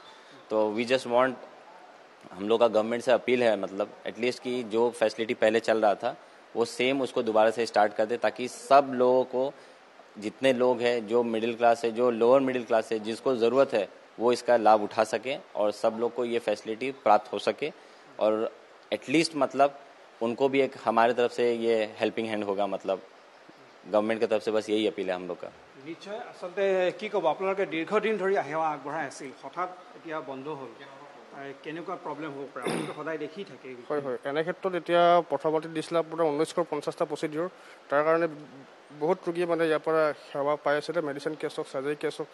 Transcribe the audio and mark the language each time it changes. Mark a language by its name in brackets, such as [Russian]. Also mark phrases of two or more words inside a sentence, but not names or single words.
[Hindi] तो [English] we just want, [Hindi] हम लोग का गवर्नमेंट से अपील है मतलब एटलीस्ट कि जो फैसिलिटी पहले चल रहा था वो सेम उसको दोबारा से स्टार्ट कर दे, ताकि सब लोगों को, जितने लोग हैं जो [English] middle class [Hindi] है, जो [English] lower middle class [Hindi] है, जिसको ज़रूरत है वो इसका लाभ उठा सके और सब लोग को ये फैसिलिटी प्राप्त हो सके। और एटलीस्ट मतलब उनको भी एक हमारे तरफ से ये [English] helping hand [Hindi] होगा, मतलब गवर्नमेंट की तरफ से बस यही अपील है हम लोग का। [Assamese] নিশ্চয় আসলে কি ক'ব, আপোনালোকে দীৰ্ঘদিন ধৰি সেৱা আগবঢ়াই আছিল, হঠাৎ এতিয়া বন্ধ হ'ল, কেনেকুৱা প্ৰব্লেম হ'ব পাৰে? আপোনালোকে সদায় দেখি থাকে। হয় হয়, এনে ক্ষেত্ৰত এতিয়া প্ৰথমতে দিছিলে আপোনাৰ 1950টা প্ৰচিডিউৰ, তাৰ কাৰণে বহুত ৰোগী মানে ইয়াৰ পৰা সেৱা পাই আছিলে, [English] medicine case [Assamese] হওক, [English] surgery case [Assamese] হওক।